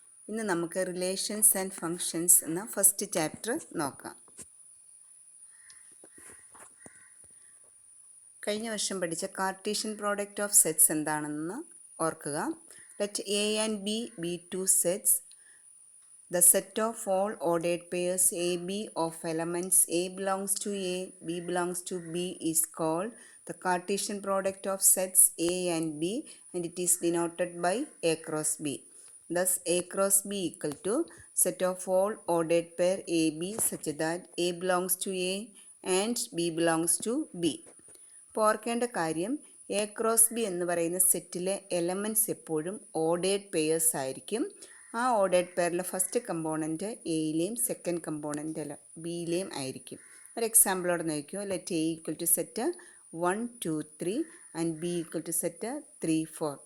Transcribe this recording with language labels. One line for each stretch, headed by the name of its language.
Malayalam: ഇന്ന് നമുക്ക് relations and functions എന്ന ഫസ്റ്റ് ചാപ്റ്റർ നോക്കാം. കഴിഞ്ഞ വർഷം പഠിച്ച കാർട്ടീഷ്യൻ പ്രോഡക്റ്റ് ഓഫ് സെറ്റ്സ് എന്താണെന്ന് ഓർക്കുക.
English: Let A and B be two sets. The set of all ordered pairs AB of elements A belongs to A, B belongs to B is called the Cartesian product of sets A and B, and it is denoted by A cross B. Thus, A cross B equal to set of all ordered pair AB such that A belongs to A and B belongs to B.
Malayalam: ഇപ്പോൾ ഓർക്കേണ്ട കാര്യം A cross B എന്ന് പറയുന്ന സെറ്റിലെ elements എപ്പോഴും ordered pairs ആയിരിക്കും. ആ ordered പെയറിലെ first component എയിലെയും second component അല്ല ബിയിലെയും ആയിരിക്കും. ഒരു എക്സാമ്പിളോടെ നോക്കിയോ.
English: Let A equal to set 1 2 3 and B equal to set 3 4.